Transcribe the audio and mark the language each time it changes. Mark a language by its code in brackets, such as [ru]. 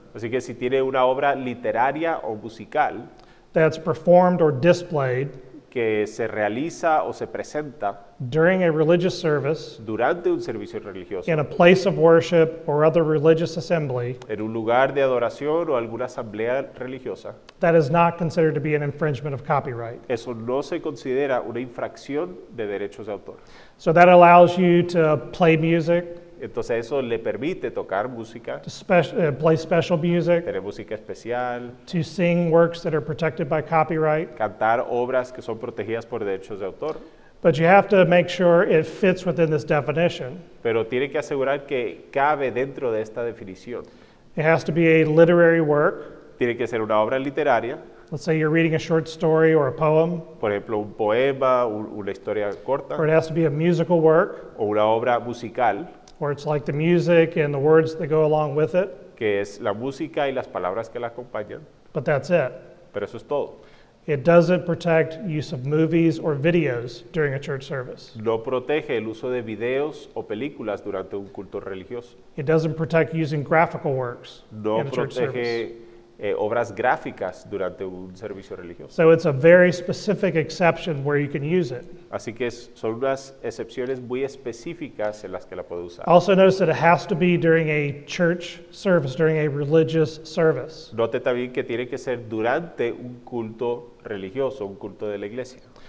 [es] Así que si tiene una obra literaria o musical [en] that's performed or displayed [es] que se realiza o se presenta [en] during a religious service [es] durante un servicio religioso, [en] in a place of worship or other religious assembly, [es] en un lugar de adoración o alguna asamblea religiosa, [en] that is not considered to be an infringement of copyright. [es] eso no se considera una infracción de derechos de autor. [en] So that allows you to play music, [es] Entonces eso le permite tocar música, [en] to play special music, [es] tener música especial, [en] to sing works that are protected by copyright, [es] cantar obras que son protegidas por derechos de autor, [en] but you have to make sure it fits within this definition. [es] pero tiene que asegurar que cabe dentro de esta definición. [en] It has to be a literary work. [es] Tiene que ser una obra literaria, [en] Let's say you're reading a short story or a poem, [es] por ejemplo, un poema, una historia [en] or [es] corta, [en] it has to be a musical work, [es] o una obra musical, [en] where it's like the music and the words that go along with it, [es] que es la música y las palabras que la acompañan, [en] but that's it. [es] pero eso es todo. [en] It doesn't protect use of movies or videos during a church service. [es] No protege el uso de videos o películas durante un culto religioso. [en] It doesn't protect using graphical works [es] No [en] in a church service. [es] protege obras gráficas durante un servicio religioso. [en] So it's a very specific exception where you can use it. [es] Así que son unas excepciones muy específicas en las que la puede usar. [en] Also notice that it has to be during a church service, during a religious service. [es] Note también que tiene que ser durante un culto religioso, un culto de la iglesia.